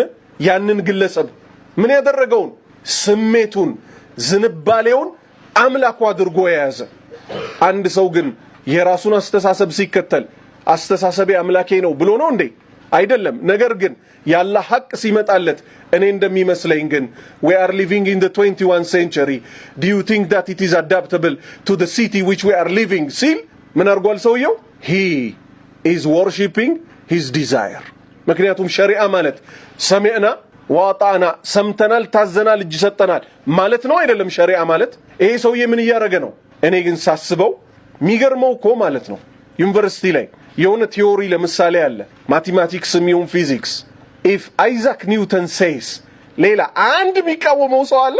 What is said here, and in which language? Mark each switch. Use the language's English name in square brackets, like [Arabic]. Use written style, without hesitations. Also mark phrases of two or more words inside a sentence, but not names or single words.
[Amharic] ያንን ግለሰብ ምን ያደረገውን ስሜቱን ዝንባሌውን አምላኩ አድርጎ የያዘ። አንድ ሰው ግን የራሱን አስተሳሰብ ሲከተል አስተሳሰቤ አምላኬ ነው ብሎ ነው እንዴ? አይደለም። ነገር ግን ያላህ ሐቅ ሲመጣለት እኔ እንደሚመስለኝ ግን [English] we are living in the 21st century, do you think that it is adaptable to the city which we are living [Amharic] ሲል ምን አርጓል ሰውየው? [English] he is worshipping his desire። [Amharic] ምክንያቱም ሸሪዓ ማለት [Arabic] سمعنا وأطعنا [Amharic] ሰምተናል ታዘናል እጅ ሰጠናል ማለት ነው አይደለም? ሸሪዓ ማለት ይሄ ሰውዬ ምን እያደረገ ነው? እኔ ግን ሳስበው የሚገርመው እኮ ማለት ነው ዩኒቨርሲቲ ላይ የሆነ ቲዮሪ ለምሳሌ አለ ማቴማቲክስም ይሁን ፊዚክስ [English] if Isaac Newton says [Amharic] ሌላ አንድ የሚቃወመው ሰው አለ?